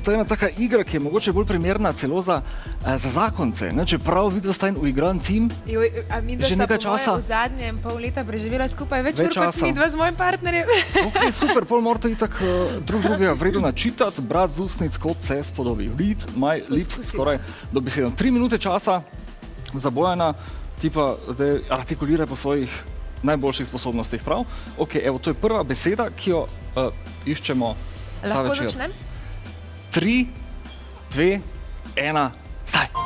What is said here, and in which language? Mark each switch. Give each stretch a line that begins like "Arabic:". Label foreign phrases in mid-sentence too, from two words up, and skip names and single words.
Slovenian: To je ena taka igra, ki je mogoče bolj primerna celo za zakonce. Ne? Čeprav vidva sta en uigran tim, A mi, da že sta nekaj po moje časa. v zadnjem pol leta preživela skupaj več Več ur kot časa. midva z mojim partnerjem. Ok, super, pol morate itak drug drugega vredno načitati, brat z ustnic, kot se spodobi.
English: Read my lips,
Slovenian: Poskusimo. skoraj dobesedno. 3 minute časa za Bojana, ti pa zdaj artikuliraj po svojih najboljših sposobnostih, prav? Ok, evo, to je prva beseda, ki jo iščemo ta Lahko večer. začnem? 3, 2, 1, zdaj.